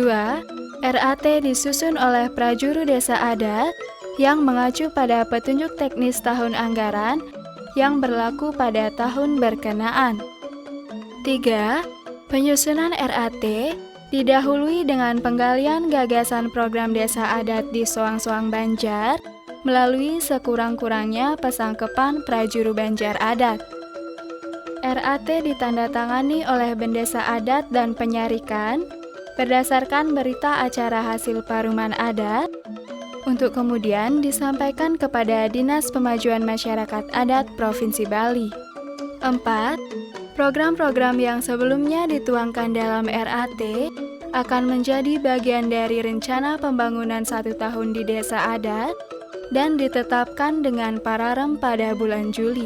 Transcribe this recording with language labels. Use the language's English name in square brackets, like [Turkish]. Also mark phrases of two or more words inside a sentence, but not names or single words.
[Indonesian] RAT disusun oleh prajuru Desa Adat yang mengacu pada petunjuk teknis tahun anggaran yang berlaku pada tahun berkenaan. 3. Penyusunan RAT didahului dengan penggalian gagasan program Desa Adat di Soang-Soang Banjar melalui sekurang-kurangnya pesangkepan prajuru Banjar Adat. RAT ditandatangani oleh Bendesa Adat dan Penyarikan berdasarkan berita acara hasil paruman adat untuk kemudian disampaikan kepada Dinas Pemajuan Masyarakat Adat Provinsi Bali. 4. Program-program yang sebelumnya dituangkan dalam RAT akan menjadi bagian dari rencana pembangunan 1 tahun di Desa Adat dan ditetapkan dengan pararem pada bulan Juli.